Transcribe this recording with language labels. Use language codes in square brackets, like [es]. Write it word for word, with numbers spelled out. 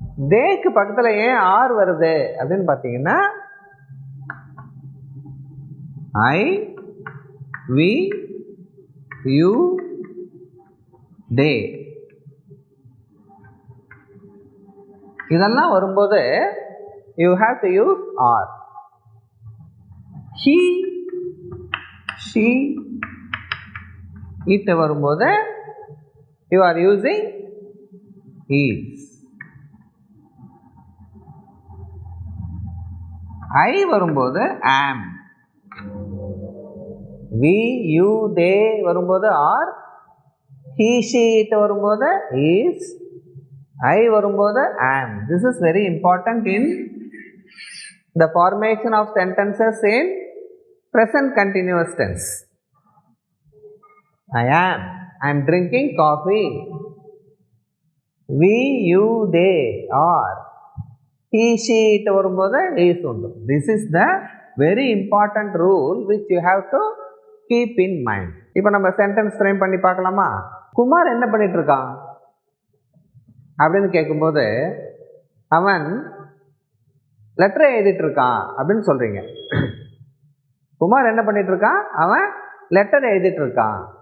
[ta] தேக்கு பக்கத்தில் ஏன் ஆர் வருது அப்படின்னு பார்த்தீங்கன்னா ஐ வி யூ தே இதெல்லாம் வரும்போது [en] you have to use are. He, she, it [ta] varumbodhu [en] you are using is. I [ta] varumbodhu [en] am. We, you, they [ta] varumbodhu [en] are. He, she, it varumbodhu is. I [ta] varumbodhu [en] am. This is very important in the formation of sentences in present continuous tense. I am, I am drinking coffee. We, you, they are. He, she, it [ta] varumbodhu [en] is [ta] undu. [en] This is the very important rule which you have to keep in mind. [ta] இப்போ நம்ம sentence frame பண்ணி பார்க்கலாமா? குமார் என்ன பண்ணிட்டு இருக்கான் அப்படின்னு கேட்கும்போது அவன் லெட்டரை எழுதிட்டு இருக்கான் அப்படின்னு சொல்கிறீங்க. குமார் என்ன பண்ணிட்டு இருக்கான்? அவன் லெட்டர் எழுதிட்டு இருக்கான்.